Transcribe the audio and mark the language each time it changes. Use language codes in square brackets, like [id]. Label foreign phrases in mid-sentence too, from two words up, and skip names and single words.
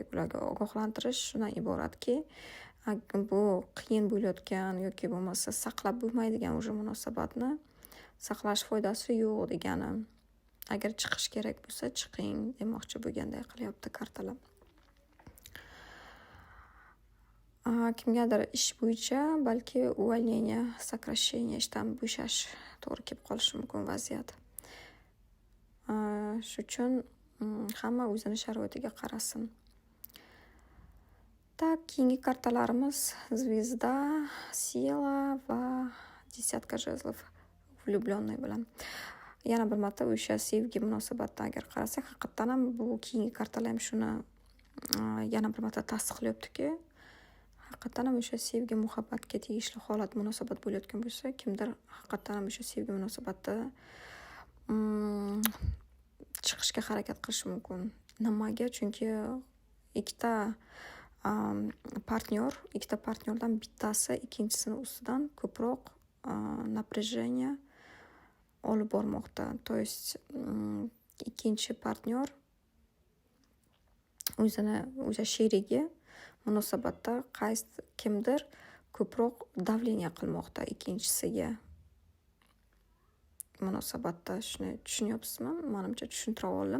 [uz] Ularga ogohlantirish shundan iboratki, bu qiyin bo'layotgan yoki bo'lmasa saqlab bo'lmaydigan o'sha munosabatni saqlash foydasi yo'q degani. Agar chiqish kerak bo'lsa, chiqing demoqchi bo'lganday qilyapti kartalar. Kimgadir ish bo'yicha balki [ru] увольнение, сокращение, [uz] ishdan bo'shash to'g'ri kelib qolishi mumkin vaziyat. Shu uchun hamma o'zini sharoitiga qarasin. Так, keyingi kartalarimiz Zvezda, Sila va [ru] Десятка жезлов влюбленный [uz] bilan. Yana bir marta o'sha sevgi munosabatdan agar qarasak, haqiqatan ham bu keyingi kartalar ham shuni yana bir marta tasdiqlayaptiki, haqiqatan ham o'sha sevgi muhabbatga tegishli holat munosabat bo'layotgan bo'lsa, kimdir haqiqatan ham o'sha sevgi munosabatda chiqishga harakat qilishi mumkin. Nimaga? Chunki ikkita partnyordan bittasi ikkinchisini ustidan ko'proq напряжение olib bormoqda. [ru] То есть [uz] ikkinchi partnyor o'sha sherigi munosabatda kimdir ko'proq davleniya qilmoqda ikkinchisiga. munosabatda shuni tushunyapsizmi? Menimcha tushuntira oldim.